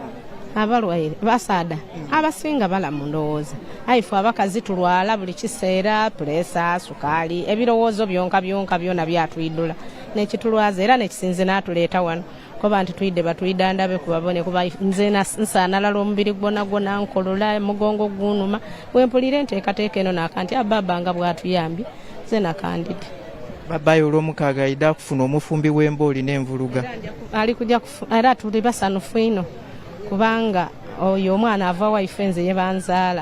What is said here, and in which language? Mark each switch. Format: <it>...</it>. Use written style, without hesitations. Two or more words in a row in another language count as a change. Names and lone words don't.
<xog>abalwaire basaada abasinga balamu ndowooza ayifu abakazi tulwala buli kiseera pulesa sukaali ebirowoozo byonka byona byatwidula nekitulwaza era nekisinze n'atuleeta wano koba nti twidde batwidandabe kubabone kuba nze nsaanalala omubiri gwona nkolola mugongo gunuma wempulira enteekateeka eno nakanti ababa nga bwatuyambye nze nakandide babayo olw'omukaaga ayidde kufuna omufumbi w'embooli n'envuluga ali kujja era tuli basanufu ino kubanga oyo omwana ava waife nze ye banzaala</xog>